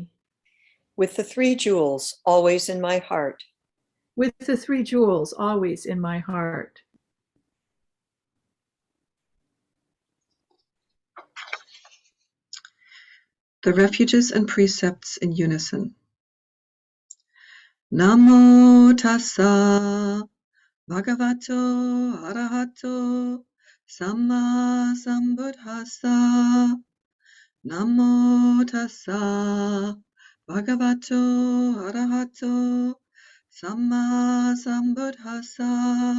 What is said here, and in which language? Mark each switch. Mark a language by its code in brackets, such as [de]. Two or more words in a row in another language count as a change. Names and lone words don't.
[en] with the three jewels always in my heart. with the three jewels always in my heart. The refuges and precepts in unison. [pi] Namo tassa bhagavato arahato samma sambuddhassa. Namo tassa bhagavato arahato samma sambuddhassa.